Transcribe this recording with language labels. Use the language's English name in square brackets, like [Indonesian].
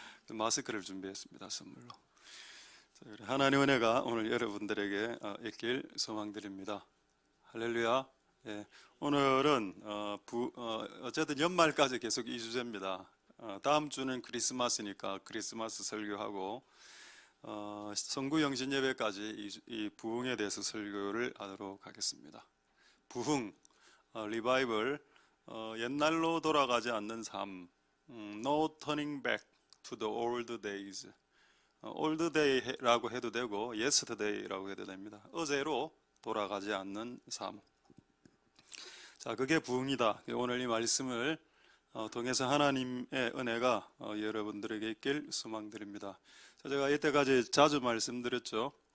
[Korean] 마스크를 준비했습니다. 선물로. 하나님의 은혜가 오늘 여러분들에게 있길 소망드립니다. 할렐루야. 예, 오늘은 어쨌든 연말까지 계속 이 주제입니다. 다음 주는 크리스마스니까 크리스마스 설교하고 성구영신 예배까지 이 부흥에 대해서 설교를 하도록 하겠습니다. 부흥, 리바이벌, 옛날로 돌아가지 않는 삶, [English] No turning back to the old days. [Korean] old day라고 해도 되고 yesterday라고 해도 됩니다. 어제로 돌아가지 않는 삶. 자, 그게 부흥이다. 오늘 이 말씀을 통해서 하나님의 은혜가 여러분들에게 있길 소망드립니다. 자, 제가 이때까지 자주 말씀드렸죠.